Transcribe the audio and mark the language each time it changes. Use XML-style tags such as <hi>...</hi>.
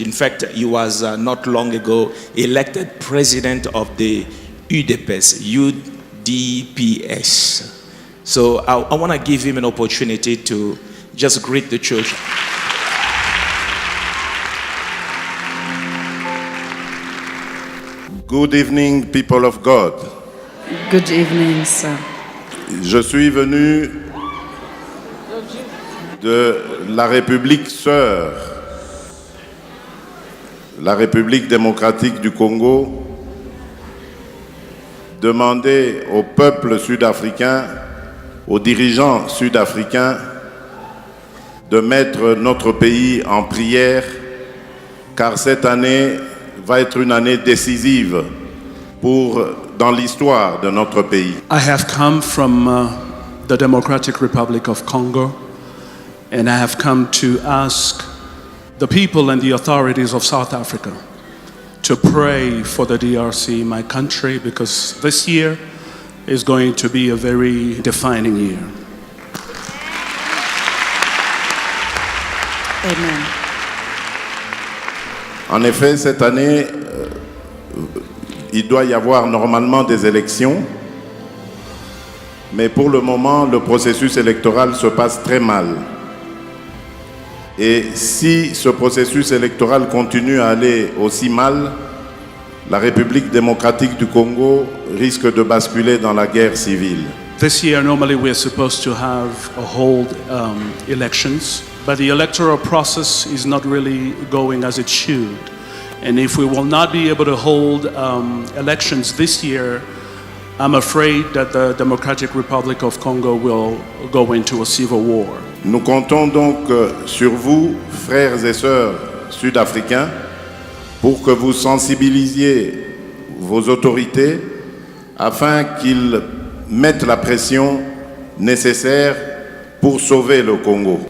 <en>In fact, he was not long ago elected president of the UDPS. So I want to give him an opportunity to just greet the church. Good evening, people of God. Good evening, sir.</en> <fr>Je suis venu de la République sœur, la République démocratique du Congo, demander au peuple sud-africain, aux dirigeants sud-africains, de mettre notre pays en prière, car cette année va être une année décisive dans l'histoire de notre pays.</fr> <en>I have come from the Democratic Republic of Congo, and I have come to ask the people and the authorities of South Africa to pray for the DRC, my country, because this year is going to be a very defining year. Amen.</en> <fr>En effet, cette année, il doit y avoir normalement des élections, mais pour le moment, le processus électoral se passe très mal. Et si ce processus électoral continue à aller aussi mal, la République démocratique du Congo risque de basculer dans la guerre civile.</fr> <en>This year, normally we're supposed to have hold elections, but the electoral process is not really going as it should. And if we will not be able to hold elections this year, I'm afraid that the Democratic Republic of Congo will go into a civil war.</en> <fr>Nous comptons donc sur vous, frères et sœurs sud-africains, pour que vous sensibilisiez vos autorités afin qu'ils mettent la pression nécessaire pour sauver le Congo.</fr>